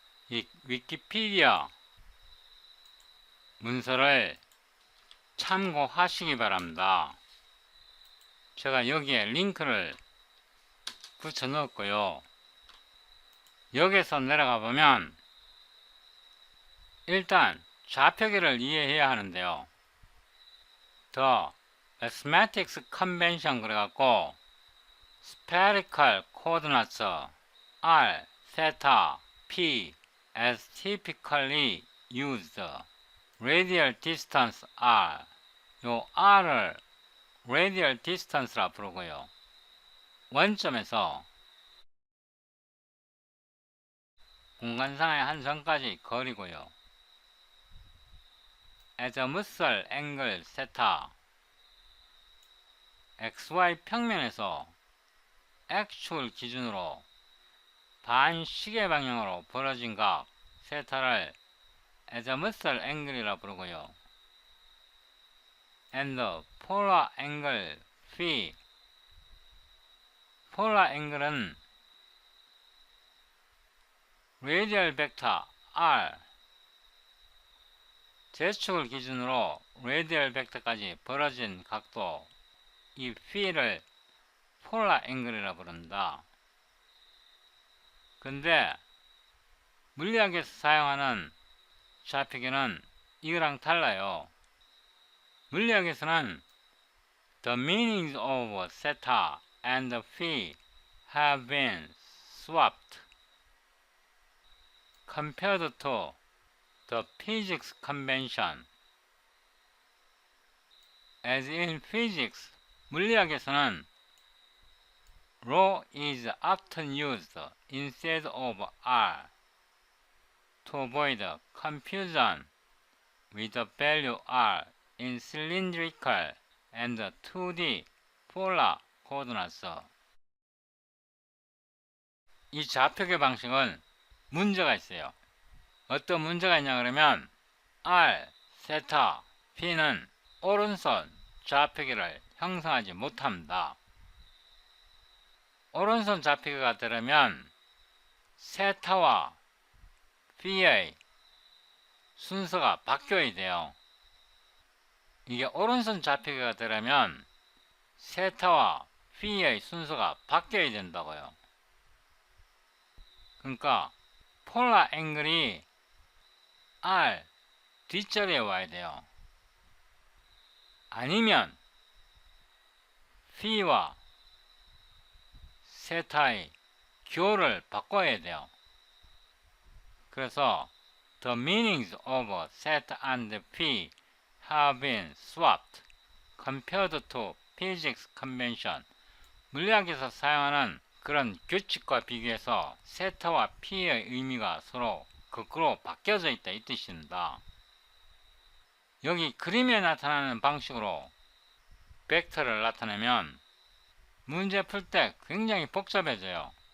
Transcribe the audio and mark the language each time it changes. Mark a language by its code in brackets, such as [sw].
[ko] 이 위키피디아 문서를 참고하시기 바랍니다. 제가 여기에 링크를 붙여 넣었고요. 여기서 내려가 보면 일단 좌표기를 이해해야 하는데요. [en] The Mathematics Convention [ko] 그래갖고 [en] Spherical Coordinates R, Theta, P as typically used Radial Distance R [ko] 요 R을 Radial Distance라 부르고요. 원점에서 공간상의 한 점까지 거리고요. azimuthal angle theta XY 평면에서 X축을 기준으로 반시계 방향으로 벌어진 각 세타를 azimuthal angle이라 부르고요. and polar angle phi polar angle은 radial vector r Z축을 기준으로 radial vector까지 벌어진 각도 이 phi를 polar angle이라 부른다. 근데 물리학에서 사용하는 좌표기는 이거랑 달라요. 물리학에서는 [en] the meanings of theta and phi have been swapped compared to the physics convention. As in physics, [ko] 물리학에서는 [en] rho is often used instead of r to avoid confusion with the value r in cylindrical and 2D polar coordinates. [ko] 이 좌표계 방식은 문제가 있어요. 어떤 문제가 있냐 그러면 r, 세타, p는 오른손 좌표계를 형성하지 못합니다. 오른손 좌표계가 되려면 세타와 p의 순서가 바뀌어야 돼요. 이게 오른손 좌표계가 되려면 세타와 p의 순서가 바뀌어야 된다고요. 그러니까 폴라 앵글이 R 뒷자리에 와야 돼요. 아니면 p와 세타의 기호를 바꿔야 돼요. 그래서 [en] the meanings of theta and p have been swapped compared to physics convention. [ko] 물리학에서 사용하는 그런 규칙과 비교해서 세타와 p의 의미가 서로 거꾸로 바뀌어져 있다 이 뜻입니다. 여기 그림에 나타나는 방식으로 벡터를 나타내면 문제 풀 때 굉장히 복잡해져요.